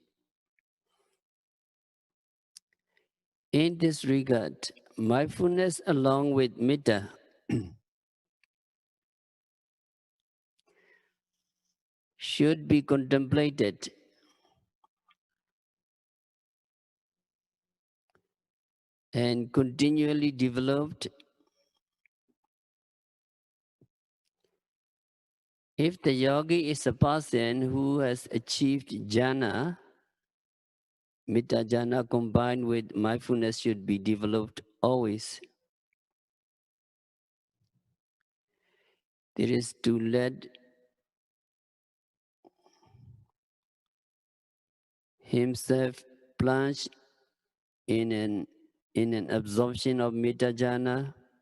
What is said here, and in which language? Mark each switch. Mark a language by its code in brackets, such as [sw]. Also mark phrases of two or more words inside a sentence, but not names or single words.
[en] In this regard, mindfulness along with Mettā should be contemplated and continually developed. If the yogi is a person who has achieved jhana, [pi] Mettā jhana [en] combined with mindfulness should be developed always. There is to let himself plunge in an absorption of [pi] Mettā jhana,